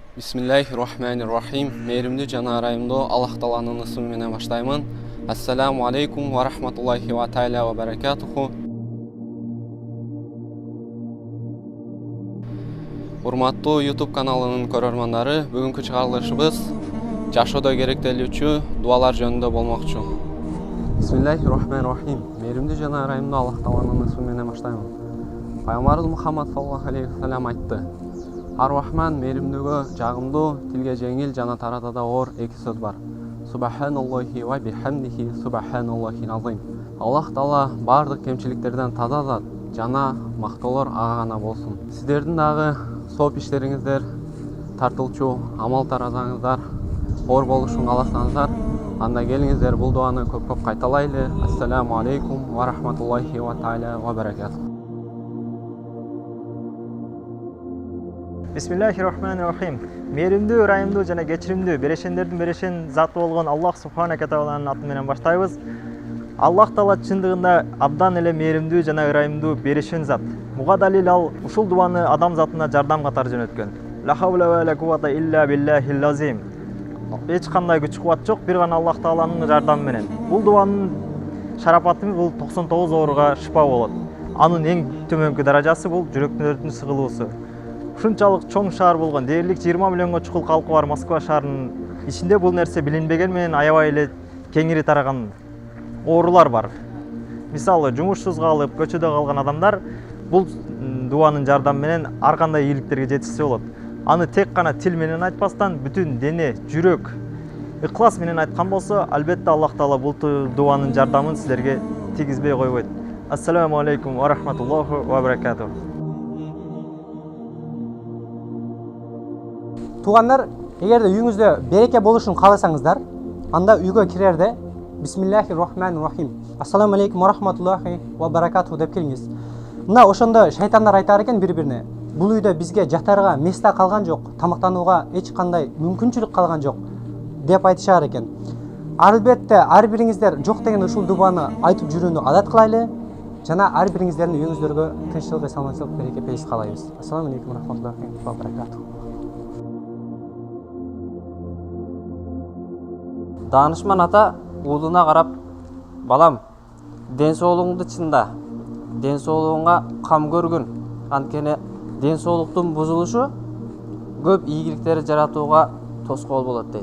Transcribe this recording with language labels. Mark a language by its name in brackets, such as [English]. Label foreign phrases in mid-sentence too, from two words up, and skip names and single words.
[Arabic] بسم الله الرحمن الرحيم. [Kyrgyz] Мейримдүү жана ырайымдуу Аллах Тааланын ысымы менен баштаймын. [Arabic] السلام عليكم ورحمة الله تعالى وبركاته. [Kyrgyz] Урматтуу YouTube каналынын көрөрмандары, бүгүнкү чыгарылышыбыз жашоодо керектелүүчү дуалар жөнүндө болмокчу. [Arabic] بسم الله الرحمن الرحيم. [Kyrgyz] Мейримдүү жана ырайымдуу Аллах Тааланын ысымы менен баштаймын. Пайгамбарыбыз Мухаммад [Arabic] صلى الله عليه وسلم [Kyrgyz] айтты: Ар-Рахман мейримдүүгө жагымдуу, тилге жеңил жана таратада оор эки сөз бар. [Arabic] سبحان الله وبحمده سبحان الله العظيم. [Kyrgyz] Аллах Таала бардык кемчиликтерден таза зат жана мактоолор ага гана болсун. Сиздердин дагы сооп иштериңиздер, тартылчу амал таразаңыздар оор болушун кааласаңыздар, анда келиңиздер бул дуаны көп кайталайлы. [Arabic] السلام عليكم ورحمة الله تعالى وبركاته. بسم الله الرحمن الرحيم. [Kyrgyz] Мейримдүү, ырайымдуу жана кечиримдүү берешендердин берешен заты болгон Аллах субханаһу тааlanын аты менен баштайбыз. Аллах Таала чындыгында абдан эле мейримдүү жана ырайымдуу берешен зат. Буга далил ал ушул дуаны адам затына жардам катары жөнөткөн. [Arabic] لا حول ولا قوة إلا بالله العظيم. [Kyrgyz] Эч кандай күч кубат жок, бир гана Аллах Тааланын жардамы менен. Бул дуанын шарапаты бул 99 ооруга шифа болот. Анын эң төмөнкү даражасы бул жүрөктөрдүн сыгылуусу. Ушунчалык чоң шаар болгон, дээрлик 20 миллионго чукул калкы бар Москва шаарынын ичинде бул нерсе билинбеген менен аябай эле кеңири тараган оорулар бар. Мисалы, жумушсуз калып, көчөдө калган адамдар бул дуанын жардамы менен ар кандай ийгиликтерге жетишсе болот. Аны тек гана тил менен айтпастан, бүтүн дене, жүрөк, ыклас менен айткан болсо, албетте Аллах Таала бул дуанын жардамын силерге тийгизбей койбойт. [Arabic] السلام عليكم ورحمة الله وبركاته. [Kyrgyz] Тугандар, эгерде үйүңүздө береке болушун кааласаңыздар, анда үйгө кирерде [Arabic] بسم الله الرحمن الرحيم. السلام عليكم ورحمة الله وبركاته [Kyrgyz] деп келиңиз. Мына ошондо шайтандар айтар экен бири-бирине: бул үйдө бизге жатарга места калган жок, тамактанууга эч кандай мүмкүнчүлүк калган жок деп айтышар экен. Албетте ар бириңиздер жок деген ушул дубаны айтып жүрүүнү адат кылайлы жана ар бириңиздердин үйүңүздөргө тынччылык, саламатчылык, береке пейиз каалайбыз. [Arabic] السلام عليكم ورحمة الله وبركاته. [Kyrgyz] Данышман ата уулуна карап: балам, ден соолугуңду чында, ден соолугуңа кам көргүн, анткени ден соолуктун бузулушу көп ийгиликтерди жаратууга тоскоол болот дейт.